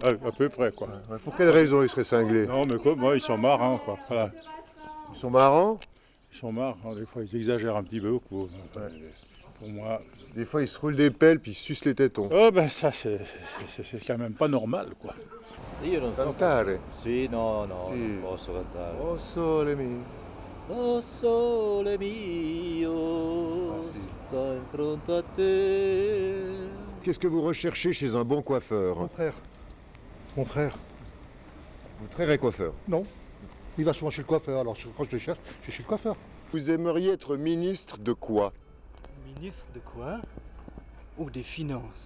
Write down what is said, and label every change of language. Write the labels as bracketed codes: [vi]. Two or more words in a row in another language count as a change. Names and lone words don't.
[fr] À peu près, quoi. Pour quelle raison ils seraient cinglés? Non, mais quoi, moi, ils sont marrants, quoi. Voilà. Ils sont marrants? Ils sont marrants, des fois, ils exagèrent un petit peu, quoi. Pour moi... Des fois, ils se roulent des pelles puis ils se sucent les tétons. Oh, ben ça, c'est quand même pas normal, quoi. [it] Io non so. Cantare? Sì, no, Sì. non posso cantare. Oh sole mio. Oh sole mio, sto in fronte a te. [fr] Qu'est-ce que vous recherchez chez un bon coiffeur? Mon frère. Mon frère. Votre frère est coiffeur? Non. Il va souvent chez le coiffeur, alors quand je le cherche, je suis chez le coiffeur. Vous aimeriez être ministre de quoi? Ministre de quoi? Ou des finances.